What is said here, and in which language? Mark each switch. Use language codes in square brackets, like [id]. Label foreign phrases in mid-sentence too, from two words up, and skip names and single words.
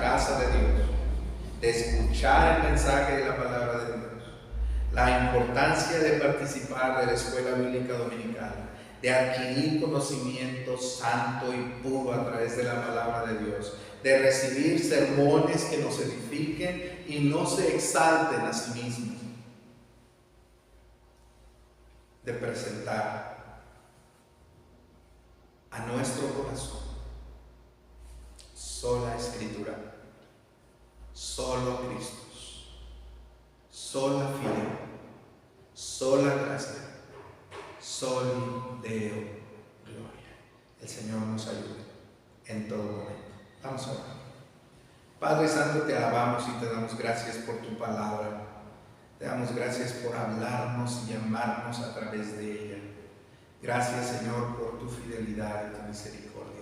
[es] casa de Dios, de escuchar el mensaje de la palabra de Dios, la importancia de participar de la escuela bíblica dominical, de adquirir conocimiento santo y puro a través de la palabra de Dios, de recibir sermones que nos edifiquen y no se exalten a sí mismos, de presentar a nuestro corazón. Sola Escritura, solo Cristo, [la] sola fide, [es] sola gracia, [la] soli Deo gloria. [es] El Señor nos ayude en todo momento. Vamos a orar. Padre Santo, te alabamos y te damos gracias por tu palabra. Te damos gracias por hablarnos y llamarnos a través de ella. Gracias, Señor, por tu fidelidad y tu misericordia.